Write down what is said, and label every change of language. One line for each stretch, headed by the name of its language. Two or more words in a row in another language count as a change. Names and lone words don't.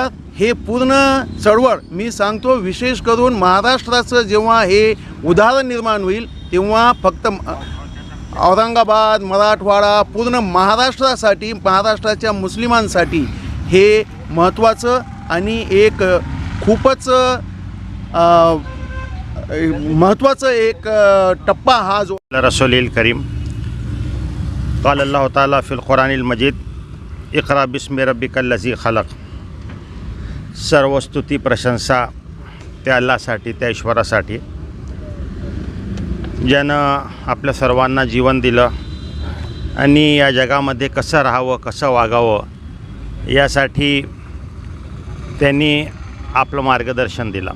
Marathi: हे पूर्ण चळवळ मी सांगतो, विशेष करून महाराष्ट्राचं जेव्हा हे उदाहरण निर्माण होईल तेव्हा फक्त औरंगाबाद, मराठवाडा, पूर्ण महाराष्ट्रासाठी, महाराष्ट्राच्या मुस्लिमांसाठी हे महत्त्वाचं आणि एक खूपच महत्त्वाचं एक टप्पा हा जो
Arabic: رسول الكريم قال الله تعالى في القرآن المجيد اقرأ باسم ربك الذي خلق.
Marathi: सर्व स्तुती प्रशंसा त्या अल्लाहसाठी, त्या ईश्वरासाठी ज्यानं आपल्या सर्वांना जीवन दिलं आणि या जगामध्ये कसं राहावं, कसं वागावं यासाठी त्यांनी आपलं मार्गदर्शन दिलं।